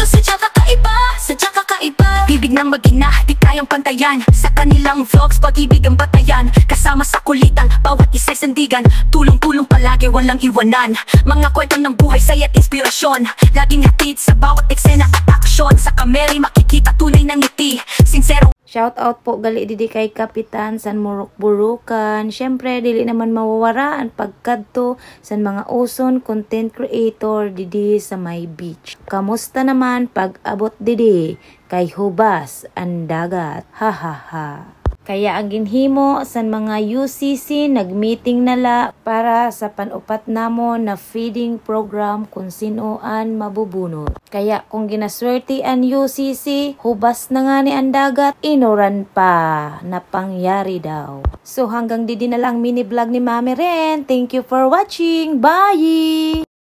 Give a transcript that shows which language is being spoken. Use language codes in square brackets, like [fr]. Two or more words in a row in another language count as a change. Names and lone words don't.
[tl] Sadyang kakaiba, bibig ng mag-ina, di kayang pantayan. Sa kanilang vlogs, pag-ibig ang batayan. Kasama sa kulitan, bawat isa'y sandigan. Tulong-tulong palagi, walang iwanan. Mga kwento ng buhay, saya't inspirasyon. Laging hatid sa bawat eksena at aksyon. Sa kamera makikita tunay ng ngiti, sincero. [msb] Shout out po gali didi kay Kapitan san Muruk-Burukan. Syempre dili naman mawawara ang pagkadto san mga uson [en] content creator [msb] didi sa may beach. Kamusta naman pag abot didi kay hubas ang dagat? Ha ha ha. Kaya ang ginhimo san mga UCC nagmeeting nala para sa panupat namo na [en] feeding program [msb] kung sinoan mabubunot. Kaya kung ginaswerte ang UCC, hubas na nga ni ang dagat, inuran pa na pangyari daw. So hanggang didi na lang mini vlog ni Mami Ren. [en] Thank you for watching. Bye!